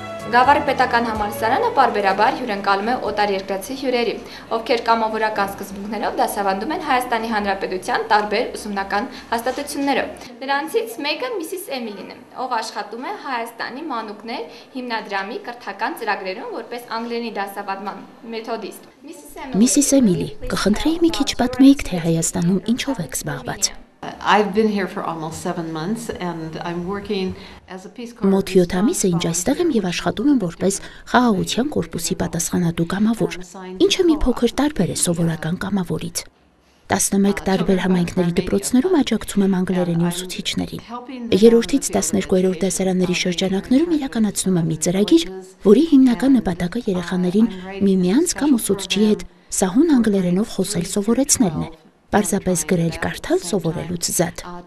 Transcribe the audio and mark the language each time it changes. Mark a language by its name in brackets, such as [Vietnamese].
[Armenian] Գավառի պետական համալսարանը պարբերաբար հյուրընկալում է օտարերկրացի հյուրերի, ովքեր կամավորական սկզբունքներով դասավանդում են Հայաստանի Հանրապետության տարբեր ուսումնական հաստատություններով։ Նրանցից մեկը Միսիս Էմիլին է, ով աշխատում է Հայաստանի մանուկներ հիմնադրամի կրթական ծրագրերում որպես անգլերենի դասավանդման մեթոդիստ։ Միսիս Էմիլի, կխնդրեի մի քիչ պատմեիք, թե Հայաստանում ինչով եք զբաղված։ [English] I've been here for almost 7 months and I'm working as a Peace Corps. [Armenian] Մոտ 7 ամիս է ինչ այստեղ եմ եւ աշխատում եմ որպես խաղաղության կորպուսի պատասխանատու կամավոր։ Ինչը մի փոքր տարբեր է սովորական կամավորից։ 11 տարբեր համայնքների դպրոցներում աջակցում եմ անգլերենի ուսուցիչներին։ 3-ից 12-րդ դասարանների շրջանակներում իրականացնում եմ մի ծրագիր, որի հիմնական նպատակը երեխաներին միմյանց կամ ուսուցչի հետ սահուն անգլերենով խոսել սովորեցնելն է։ Պարզապես գրել կարդալ սովորելուց զատ։